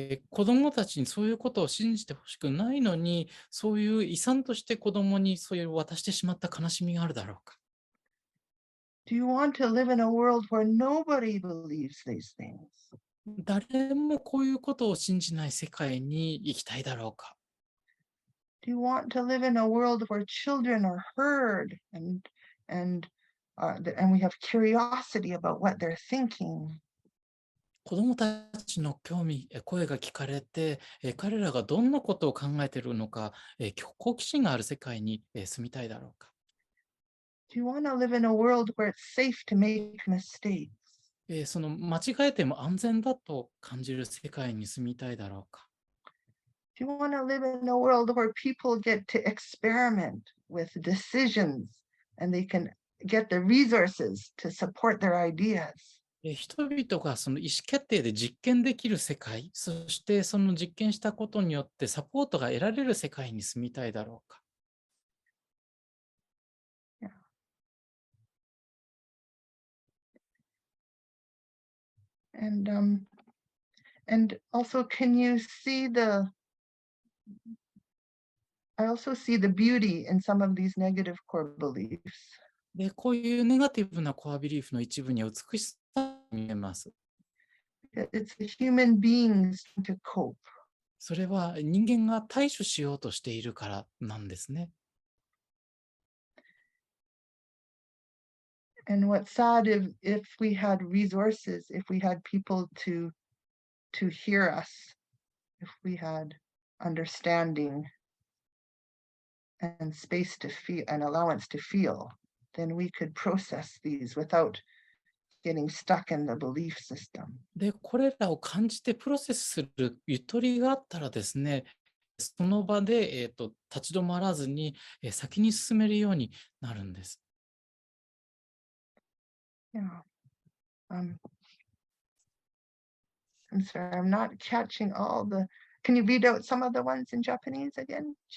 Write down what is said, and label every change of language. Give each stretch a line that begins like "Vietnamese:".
Japanese: 子どもたちにそういうことを信じてほしくないのに、そういう遺産として子どもにそういう渡してしまった悲しみがあるだろうか。
English: Do you want to live in a world where nobody believes these things?
Japanese: 誰もこういうことを信じない世界に生きたいだろうか。
English: Do you want to live in a world where children are heard and we have curiosity about what they're thinking?
Japanese: 子どもたちの声が聞かれて、彼らがどんなことを考えているのか、好奇心がある世界に住みたいだろうか。
English: Do you want to live in a world where it's safe to make mistakes?
Japanese: その間違えても安全だと感じる世界に住みたいだろうか。
English: Do you want to live in a world where people get to experiment with decisions and they can get the resources to support their ideas?
Japanese: 人々がその意思決定で実験できる世界、そしてその実験したことによってサポートが得られる世界に住みたいだろうか。
English: Yeah. And also, can you see I also see the beauty in some of these negative core beliefs.
Japanese: で、こういうネガティブなコアビリーフの一部には美しさが見えます。
English: It's the human beings to cope.
Japanese: それは人間が対処しようとしているからなんですね。
English: And what's sad if we had resources, if we had people to hear us, if we had understanding and space to feel and allowance to feel, then we could process these without getting stuck in the belief system.
Japanese: で、これらを感じてプロセスするゆとりがあったらですね、その場で、立ち止まらずに、先に進めるようになるんです。
English: Yeah. I'm sorry, I'm not catching all the. Can you read out some of the ones in Japanese again?